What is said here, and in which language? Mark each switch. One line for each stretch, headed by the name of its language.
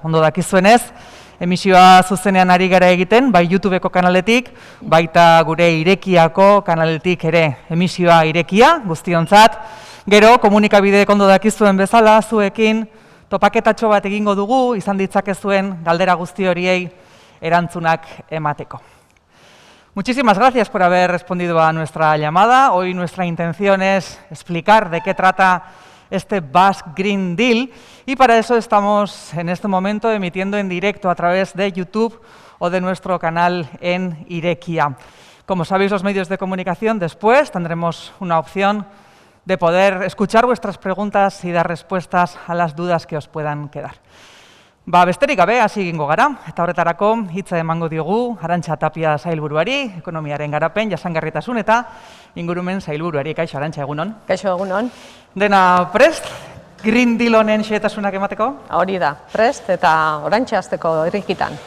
Basque: Ondo dakizuenez, emisioa zuzenean ari gara egiten, bai YouTubeko kanaletik, baita gure Irekiako kanaletik ere emisioa irekia guztiontzat. Gero, komunikabideek ondo dakizuen bezala, zuekin, topaketatxo bat egingo dugu, izan ditzakezuen galdera guzti horiei erantzunak emateko.
Spanish: Muchísimas gracias por haber respondido a nuestra llamada. Hoy nuestra intención es explicar de qué trata este Basque Green Deal y para eso estamos en este momento emitiendo en directo a través de YouTube o de nuestro canal en Irekia. Como sabéis los medios de comunicación, después tendremos una opción de poder escuchar vuestras preguntas y dar respuestas a las dudas que os puedan quedar.
Basque: Besterik gabe, hasi egingo gara, eta horretarako hitza emango diogu Arantxa Tapia sailburuari, ekonomiaren garapen, jasangarritasun eta ingurumen sailburuari. Kaixo, Arantxa, egunon? Kaixo, egunon. Dena prest, Green Deal honen xehetasunak emateko? Hori da, prest eta oraintxe hasteko Irekitan.